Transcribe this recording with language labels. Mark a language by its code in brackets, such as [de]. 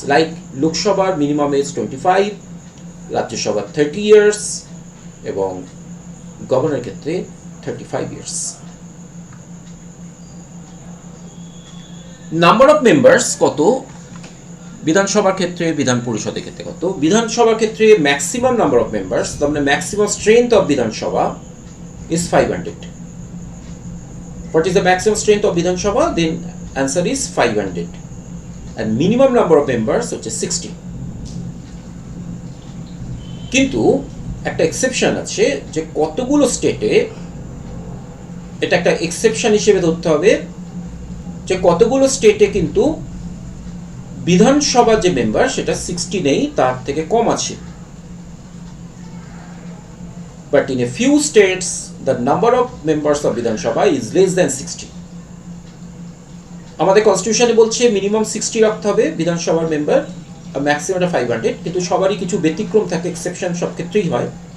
[bn] Like লোকসভার minimum age 25, রাজ্যসভার 30 years এবং গভর্নরের ক্ষেত্রে 35 ইয়ার্স। নাম্বার অফ মেম্বার্স কত বিধানসভার ক্ষেত্রে, বিধান পরিষদের ক্ষেত্রে কত? বিধানসভার ক্ষেত্রে ম্যাক্সিমাম নাম্বার অফ মেম্বার্স, তার মানে ম্যাক্সিমাম স্ট্রেংথ অফ বিধানসভা [en] is 500. What is the maximum strength of Vidhan Sabha? Then answer is 500. And minimum number of members হচ্ছে 60. [bn] কিন্তু একটা এক্সেপশন আছে যে কতগুলো স্টেটে, এটা একটা এক্সেপশন হিসেবে ধরতে হবে যে কতগুলো স্টেটে কিন্তু বিধানসভা যে মেম্বার সেটা 60 নেই, তার থেকে কম আছে। [en] But in a few states the number of members of Vidhan Sabha is less than 60. [bn] আমাদের কনস্টিটিউশনে বলছে মিনিমাম 60 রাখতে হবে বিধানসভার মেম্বার, আর ম্যাক্সিমামটা 500, কিন্তু সবারই কিছু ব্যতিক্রম থাকে, এক্সেপশন সব ক্ষেত্রেই হয়।